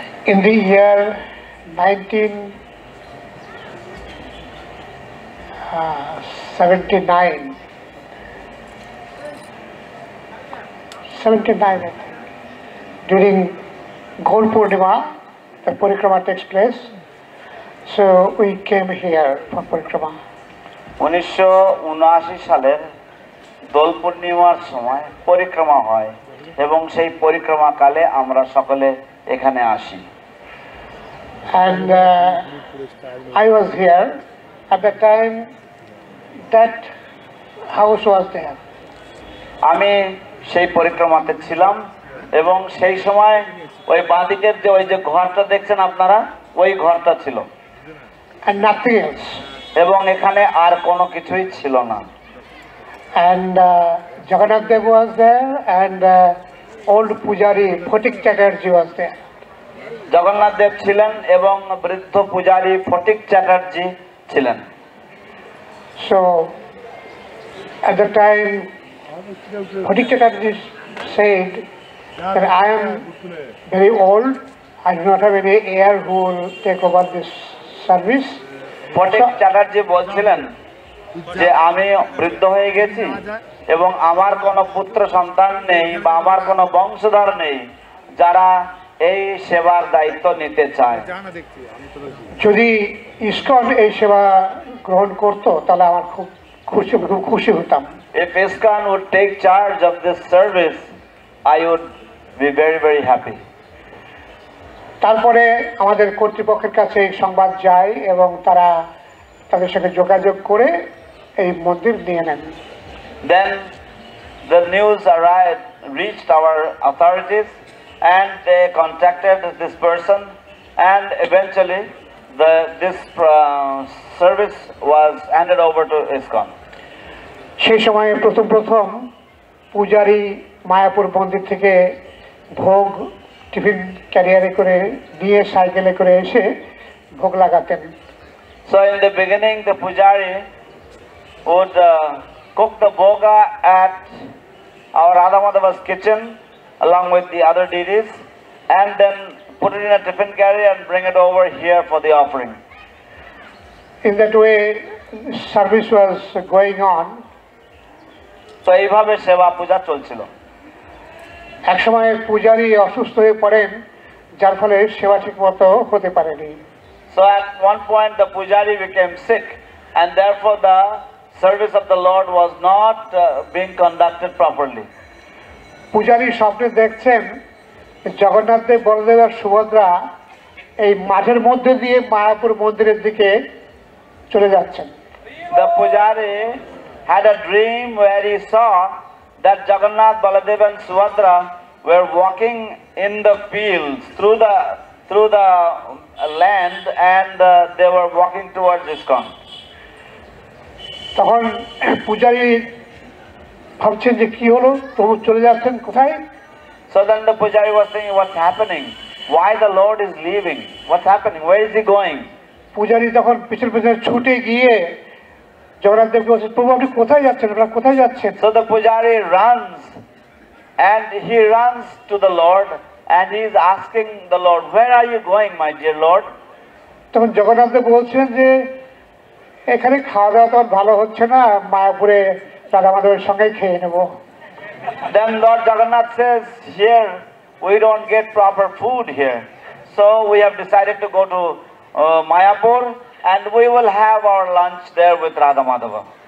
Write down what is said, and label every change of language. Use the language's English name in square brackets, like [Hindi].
[English] In the year 1979, I think, during Gaur Purnima, the Parikrama takes place. So we came here for Parikrama. [Bangla] 1979 সালের দোল পূর্ণিমার সময় পরিক্রমা হয় এবং সেই পরিক্রমা কালে আমরা সকলে এখানে আসি। [English] And I was here at the time that house was there. [Bangla] আমি সেই পরিক্রমাতে ছিলাম এবং সেই সময় ওই বাঁদিকের যে ওই যে ঘরটা দেখছেন আপনারা, ওই ঘরটা ছিল [English] And nothing else. [Bangla] এবং এখানে আর কোনো কিছুই ছিল না। [English] And Jagannath Dev was there, and old Pujari Photik Chatterjee was there. [Bangla] Jagannath দেব ছিলেন এবং বৃদ্ধ পূজারী ফটিক চ্যাটার্জি ছিলেন। [English] So at the time, Photik Chatterjee said that I am very old, I do not have any heir who will take over this service. [Bangla] Phatik Chatterjee বলছিলেন যে আমি বৃদ্ধ হয়ে গেছি এবং আমার কোনো পুত্র সন্তান নেই বা আমার কোনো বংশধর নেই যারা এই সেবার দায়িত্ব নিতে চায়। যদি ইসকন এই সেবা গ্রহণ করত তাহলে আমার খুব খুশি হতাম। [English] If ISKCON would take charge of this service, I would be very, very happy. [Bangla] তারপরে আমাদের কর্তৃপক্ষের কাছে এই সংবাদ যায় এবং তারা তাদের সাথে যোগাযোগ করে এই মন্দির নিয়ে নেন। [English] Then the news reached our authorities and they contacted this person, and eventually this service was handed over to ISKCON. [Bangla] সেই সময় প্রথম পূজারী মায়াপুর মন্দির থেকে ভোগ টিফিন ক্যারিয়ারে করে নিয়ে সাইকেলে করে এসে ভোগ লাগাতেন। [English] So in the beginning the pujari would cook the bhoga at our Radha Madhava's kitchen along with the other deities, and then put it in a tiffin carrier and bring it over here for the offering. In that way service was going on. [Bangla] So এইভাবে সেবা পূজা চলছিল। এক সময় পূজারী অসুস্থ হয়ে পড়েন, যার ফলে সেবা ঠিকমতো হতে পারেনি। [English] So at one point the pujari became sick, and therefore the service of the Lord was not being conducted properly. [Bangla] পূজারী স্বপ্নে দেখছেন জগন্নাথ দেব, বলদেব আর সুভদ্রা এই মাঠের মধ্যে দিয়ে মায়াপুর মন্দিরের দিকে চলে যাচ্ছেন। [English] The pujari had a dream where he saw that Jagannath, Baladev and Subhadra were walking in the fields through the land and they were walking towards ISKCON. [Bangla] তখন পূজারী ভাবছেন যে কি হলো, প্রভু চলে যাচ্ছেন কোথায়? [English] So then the pujari was saying, what's happening? Why the Lord is leaving? What's happening? Where is he going? [Bangla] পূজারী তখন পিছনে পিছনে ছুটে গিয়ে জগন্নাথ দেবকে বলছে, প্রভু আপনি কোথায় যাচ্ছেন, আপনারা কোথায় যাচ্ছেন? [English] So the pujari runs and he runs to the Lord and he is asking the Lord, where are you going, my dear Lord? [Bangla] তখন জগন্নাথ দেব বলছেন যে এখানে খাওয়া দাওয়া তো ভালো হচ্ছে না, মায়াপুরে রাধা মাধবের সঙ্গে খেয়ে নেব। [English] Then Lord Jagannath says, here we don't get proper food here, so we have decided to go to Mayapur and we will have our lunch there with Radha Madhava.